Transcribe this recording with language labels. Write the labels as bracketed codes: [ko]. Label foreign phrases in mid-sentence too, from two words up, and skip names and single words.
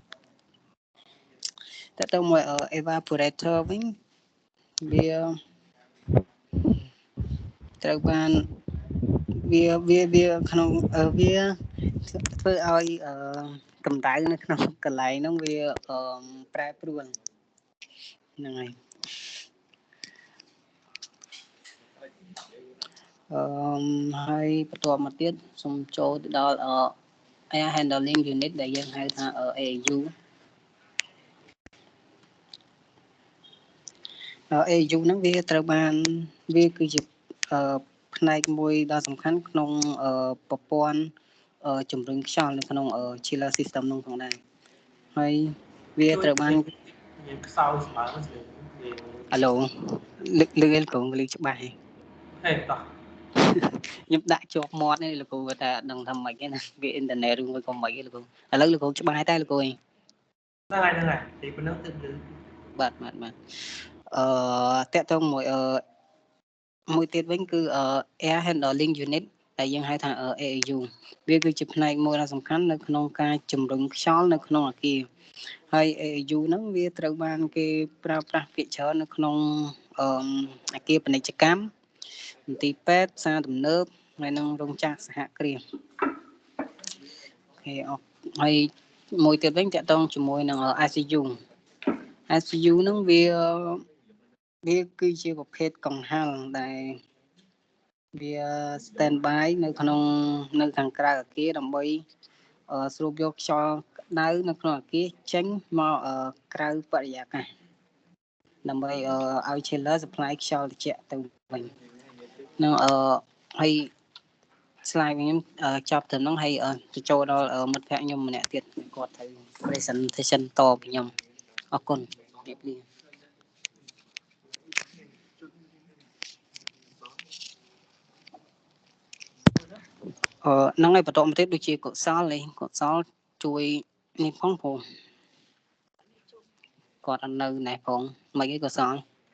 [km] តទៅមក evaporator វិញវាត្រូវបានវាក្នុងវាធ្វើឲ្យកម្ដៅនៅក្នុងកន្លែងហ្នឹងវាប្រែប្រួលហ្នឹងហើយ ហើយបន្ទាប់មកទៀតសូមចូលទៅដល់ [en] air handling unit [km] ដែលយើងហៅថា AHU AHU ហ្នឹងវាត្រូវបានវាគឺជាផ្នែកមួយដ៏សំខាន់ក្នុងប្រព័ន្ធជំរុញខ្យល់នៅក្នុង [en] chiller system [km] នោះផងដែរហើយវាត្រូវបាន យើងខ្សោយស្មើនឹង អាឡូលឺកងលឺច្បាស់ហេតោះខ្ញុំដាក់ជាប់មាត់នេះលោកគ្រូគាត់ថាអត់ដឹងថាម៉េចទេណាវាអ៊ីនធឺណិតឬមួយ ក៏ម៉េចទេលោកគ្រូឥឡូវលោកគ្រូច្បាស់តែលោកគ្រូហ្នឹងហើយទីប៉ុណ្ណឹងទៅបាទតាក់ទងមួយទៀតវិញគឺ [en] air handling unit [km] ដែលយើងហៅថា AHU វាគឺជាផ្នែកមួយដ៏សំខាន់នៅក្នុងការជំរុញខ្យល់នៅក្នុងអគារហើយ AHU ហ្នឹងវាត្រូវបានគេប្រើប្រាស់ភាគច្រើននៅក្នុងអគារពាណិជ្ជកម្មមន្ទីរពេទ្យផ្សារទំនើបហើយនឹងរោងចក្រសហគ្រាស ហើយមួយទៀតវិញតាក់ទងជាមួយនឹង ICU ហ្នឹងវាគឺជាប្រភេទកង្ហារដែលវា [en] stand by [km] នៅខាងក្រៅអ គារដើម្បីស្រូបយកខ្យល់ក្តៅនៅក្នុងអគារចេញមកក្រៅបរិយាកាសដើម្បីឲ្យ [en] chiller supply [km] ខ្យល់ត្រជាក់ទៅវិញនឹងហើយslide ខ្ញុំចប់ត្រឹមហ្នឹងហើយទៅចូលដល់មិត្តភ័ក្ដិខ្ញុំម្នាក់ទៀតគាត់ត្រូវ presentation តពីខ្ញុំអរគុណជម្រាបលា ហ្នឹងហើយបន្តមកទៀតដូចជាកុសលជួយនេះផងព្រោះគាត់អត់នៅណែផងមិនអីកុសល